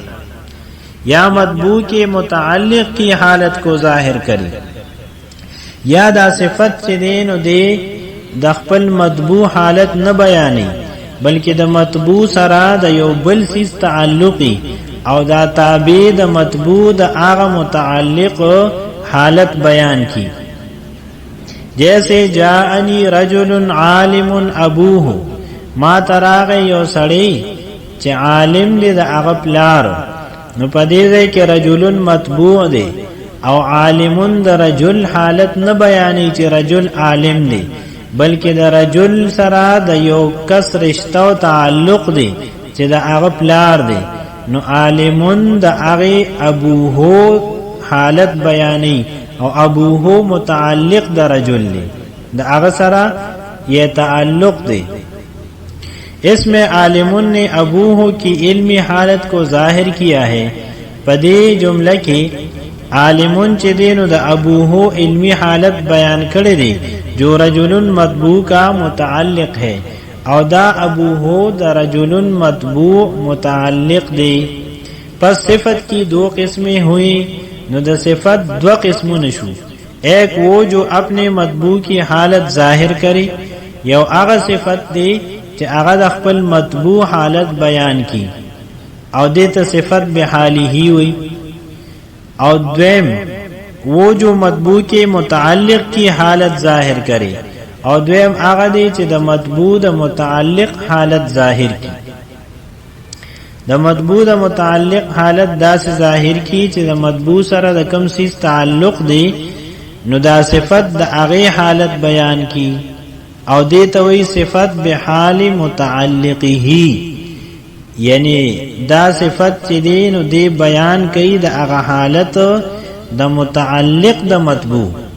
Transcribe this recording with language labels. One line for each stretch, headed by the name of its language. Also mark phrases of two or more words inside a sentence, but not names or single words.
Urdu: یا متبوع کے متعلق کی حالت کو ظاہر کری
Pashto: یا دا صفت چې دی نو دی د خپل مطبوع حالت نه بیانې بلکې د مطبوع سره د یو بل سیس تعلقي او دا تابع د مطبوع د هغه متعلق حالت بیان کی. جیسے
Arabic: جاءنی رجل عالم ابوه،
Pashto: ما تراغ یو سړی چې عالم دی د هغه پلار، نو پدې ځای کې رجل مطبوع دی او عالمون د رجل حالت نه بیانې چې
Arabic: رجل عالم
Pashto: دی، بلکې د رجل سره د یو کس رشتہ او تعلق دی چې د هغه پلار دی، نو عالمون د هغه ابوه حالت بیانې او ابوه متعلق د رجل دی، د هغه سره یہ تعلق دی.
Urdu: اسم عالمون نے ابوه کی علمی حالت کو ظاہر کیا ہے.
Pashto: پدې جمله کې عالمون چې دینو د ابوه علمی حالت بیان کړی دی
Urdu: جو رجل مطبوع کا متعلق ہے،
Pashto: او دا ابوه د رجل مطبوع متعلق دی.
Urdu: پس صفت کی دو قسمیں ہوئی،
Pashto: نو د صفت دو قسمونه شو.
Urdu: ایک وہ جو اپنے مطبوع کی حالت ظاہر کرے،
Pashto: یو هغه صفت دی چې هغه د خپل مطبوع حالت بیان کی او دیتا صفت بحاله وی. او دویم
Urdu: وہ جو مطبوع کے متعلق کی حالت ظاہر کرے،
Pashto: او دویم هغه دی چې د مطبوع د متعلق حالت ظاہر کی. د مطبوع د متعلق حالت داسې ظاهر کی چې د مطبوع سره د کم سیز تعلق دی، نو دا صفت د هغه حالت بیان کی او دیتا وی صفت بحال متعلقه، یعنی دا صفت چې دی نو دی بیان کوي د هغه حالت د متعلق د مطبوع.